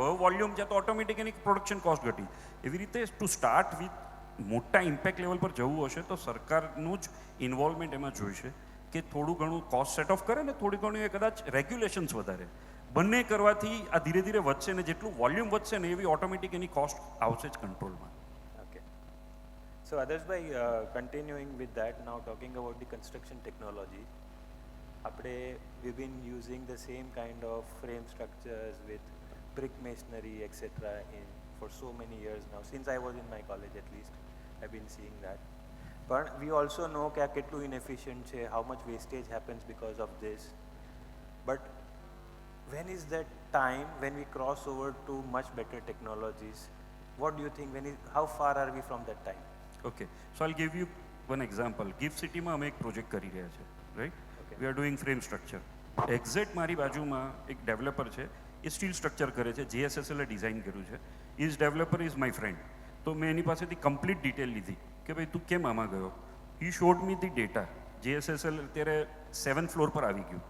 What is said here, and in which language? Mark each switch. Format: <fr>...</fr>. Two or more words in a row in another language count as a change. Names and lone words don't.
<gu>હવે વોલ્યુમ છે તો ઓટોમેટિક એની</gu> <en>production cost</en> <gu>ઘટી. એવી રીતે</gu> <en>to start with</en> <gu>મોટા</gu> <en>impact level</en> <gu>પર જવું હશે તો સરકારનું જ ઇન્વોલ્વમેન્ટ એમાં જોઈશે કે થોડું ઘણું</gu> <en>cost set off</en> <gu>કરે ને થોડી ઘણું એ કદાચ રેગ્યુલેશન્સ વધારે. બંને કરવાથી આ ધીરે ધીરે વધશે ને જેટલું વોલ્યુમ વધશે ને એવી ઓટોમેટિક એની કોસ્ટ આવશે જ કંટ્રોલમાં.</gu> <en>Okay. So Adarshbhai, continuing with that, now talking about the construction technology, we've been using the same kind of frame structures with brick masonry, etc. for so many years now. Since I was in my college at least, I've been seeing that. But we also know</en> <gu>કે આ કેટલું</gu> <en>inefficient છે, how much wastage happens because of this. But when is that time when we cross over to much better technologies? What do you think? How far are we from that time? Okay, so I'll give you one example.</en> <gu>GIFT City માં અમે એક પ્રોજેક્ટ કરી રહ્યા છે, રાઈટ?</gu> <en>we are doing frame structure.</en> <gu>એક્ઝેક્ટ મારી બાજુમાં એક ડેવલપર છે, એ</gu> <en>steel structure</en> <gu>કરે છે, JSSL ડિઝાઇન કર્યું છે.</gu> <en>is developer is my friend.</en> <gu>તો મેં એની પાસેથી</gu> <en>complete detail</en> <gu>લીધી કે ભાઈ તું કેમ આમાં ગયો.</gu> <en>he showed me the data.</en> <gu>JSSL અત્યારે</gu> <en>7th floor</en> <gu>પર આવી ગયું.</gu>